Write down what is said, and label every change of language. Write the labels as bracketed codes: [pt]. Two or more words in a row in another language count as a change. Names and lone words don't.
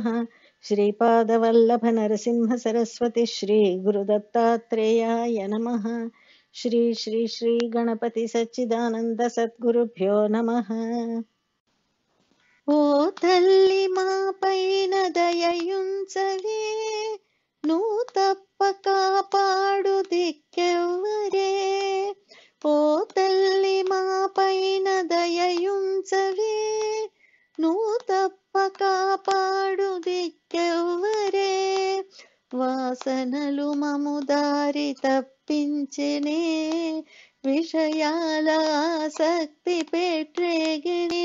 [sa] श्रीपादवल्लभ नरसिंह सरस्वती श्री गुरुदत्तात्रेयाय नमः। श्री श्री श्री गणपति सच्चिदानंद सद्गुरुभ्यो नमः। [te] ఓ తల్లి మా పైన దయయుంచవే, నువ్వు తప్ప కాపాడు దిక్కెవ్వరే. ఓ తల్లి మా పైన దయయుంచవే, నువ్వు తప్ప కాపాడు దిక్కెవ్వరే. వాసనలు మము దారి తప్పించెనే, విషయాల ఆసక్తి పెట్టేగినే.